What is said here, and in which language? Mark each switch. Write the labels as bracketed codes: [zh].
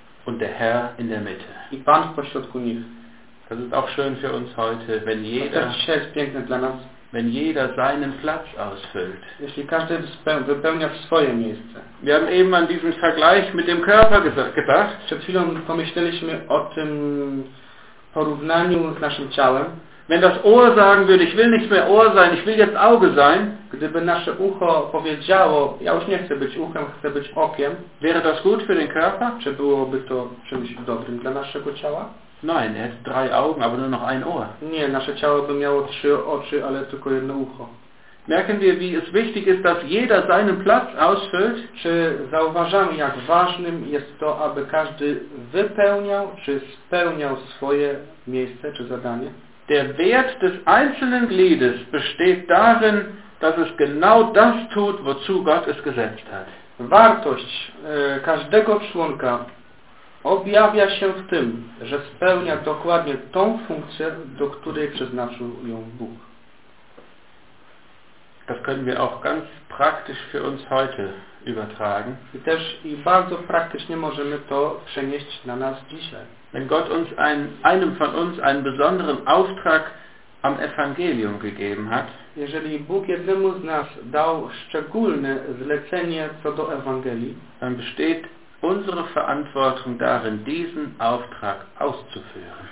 [de] Und der Herr in der Mitte. [pl] I Pan w pośrodku nich. [de] Das ist auch schön für uns heute, wenn jeder... [pl] To jest piękne dla nas. [de] Wenn jeder seinen Platz ausfüllt. [pl] Jeśli każdy wypełnia swoje miejsce. [de] Wir haben eben an diesen Vergleich mit dem Körper gedacht. [pl] Przed chwilą pomyśleliśmy o tym porównaniu z naszym ciałem, [de] wenn das Ohr sagen würde, ich will nicht mehr Ohr sein, ich will jetzt Auge sein, [pl] gdyby nasze ucho powiedziało, ja już nie chcę być uchem, chcę być okiem, [de] wäre das gut für den Körper? [pl] Czy byłoby to czymś dobrym dla naszego ciała? [de] Nein, er hat drei Augen, aber nur noch ein Ohr. [pl] Nie, nasze ciało by miało trzy oczy, ale tylko jedno ucho. [de] Merken wir, wie es wichtig ist, dass jeder seinen Platz ausfüllt? [pl] Czy zauważamy, jak ważnym jest to, aby każdy wypełniał, czy spełniał swoje miejsce, czy zadanie? [de] Der Wert des einzelnen Gliedes besteht darin, dass es genau das tut, wozu Gott es gesetzt hat. [pl] Wartość każdego członka objawia się w tym, że spełnia dokładnie tą funkcję, do której przeznaczył ją Bóg. [de] Das können wir auch ganz praktisch für uns heute übertragen. [pl] I też i bardzo praktycznie możemy to przenieść na nas dzisiaj. [de] Wenn Gott uns einem von uns einen besonderen Auftrag am Evangelium gegeben hat, [pl] jeżeli Bóg jednemu z nas dał szczególne zlecenie co do Ewangelii, [de] dann besteht unsere Verantwortung darin, diesen Auftrag auszuführen.